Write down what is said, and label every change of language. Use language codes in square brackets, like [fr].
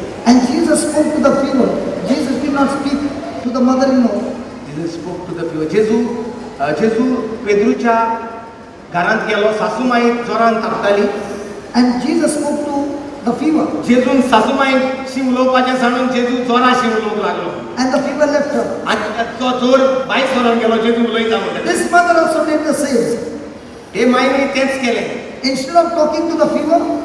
[en] And Jesus spoke to the fever. Jesus did not speak to the mother-in-law. Jesus spoke to the fever. [gom] जेजू पेद्रूच्या घरांत गेलो, सासूमाई जोरान तापताली. [en] And Jesus spoke to the fever. [gom] जेजून सासूमाईक शी उलोवपाचें सांडून जेजू जोरा शी उलोवंक लागलो. [en] And the fever left her. [gom] आनी तो जोर भायर सरोन गेलो जेजू उलयता म्हणटा. [en] This mother also did the same. [gom] हे मायनी तेच केलें. [en] Instead of talking to the fever,